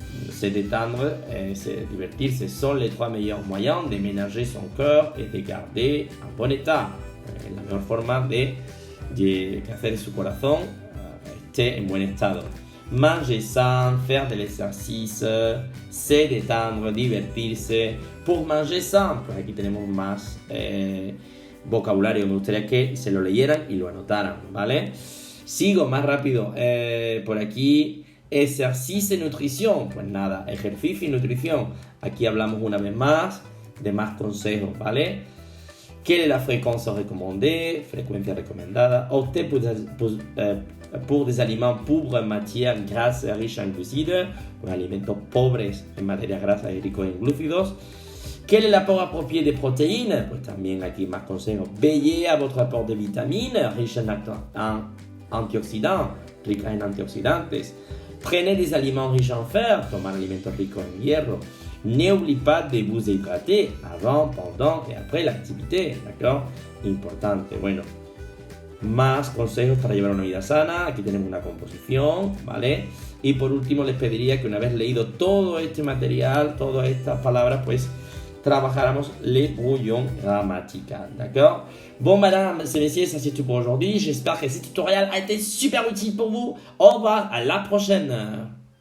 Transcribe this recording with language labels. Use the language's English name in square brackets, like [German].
[French] Se détendre, divertirse son les 3 meilleurs moyens de ménager son cœur et de garder un bon état. [Spanish] La mejor forma de hacer su corazón esté en buen estado. [French] Manger sain, faire de l'exercice, se détendre, divertirse. Pour manger sain, [Spanish] pues aquí tenemos más vocabulario. Me gustaría que se lo leyeran y lo anotaran, ¿vale? Sigo más rápido. Por aquí, ejercicio y nutrición. Pues nada, ejercicio y nutrición. Aquí hablamos una vez más de más consejos, ¿vale? [French] Quelle est la fréquence recommandée, [Spanish] frecuencia recomendada, [French] opter pour des aliments pauvres en matières grasses riches en glucides, [Spanish] pues alimentos pobres en materias grasas y ricos en glúcidos. [French] Quel est l'apport approprié de protéines, [Spanish] pues también aquí más consejos. [French] Veillez à votre apport de vitamines, riches en antioxidants, [Spanish] ricas en antioxidantes. [French] Prenez des aliments riches en fer, [Spanish] tomar alimentos ricos en hierro. [French] N'oublie pas de vous hydrater avant, pendant et après l'activité, ¿d'accord? [Spanish] Importante. Bueno, más consejos para llevar una vida sana. Aquí tenemos una composición, ¿vale? Y por último les pediría que una vez leído todo este material, todas estas palabras, pues trabajáramos [French] les brouillons grammaticales, d'accord? Bon, madame, messieurs, ça c'est tout pour aujourd'hui. J'espère que ce tutoriel a été super utile pour vous. Au revoir, à la prochaine.